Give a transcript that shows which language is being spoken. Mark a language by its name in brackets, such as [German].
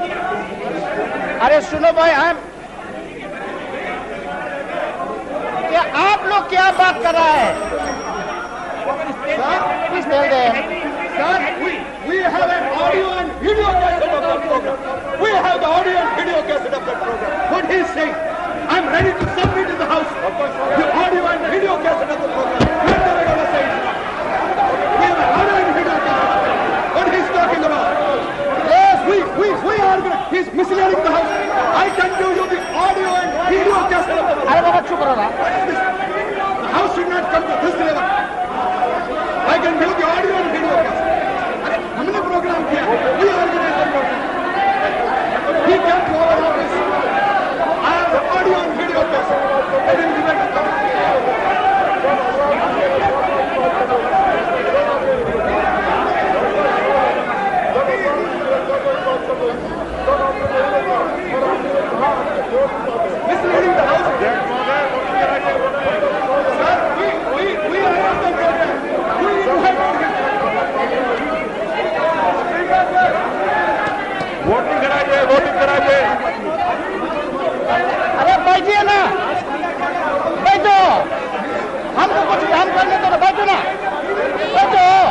[Hindi] अरे सुनो भाई, आप लोग क्या बात कर रहा है? [English] Please tell them. Sir, we have an audio and video cassette of that program. We have the audio and video cassette of that program. What he is saying, I'm ready to submit in the House the audio and video cassette of the program. What the regular says. We have an audio and video cassette. What he's talking about. Yes, we are going to. He's misleading the House. I can give you the audio and video cassette of the program. [Hindi] अरे बाबा चुप रहो ना। [English] What is this? The House should not come to this level. I can give the audio and video cassette. [Hindi] हमने programme किया, [English] we organize the program. He came to our office. I have the audio and video cassette. I will give it to them. Misleading the House. Sir, we are on the program. We invite [Hindi] voting कराइए। अरे बैठिए ना, बैठो, हमको कुछ काम करने दो, बैठो ना, बैठो।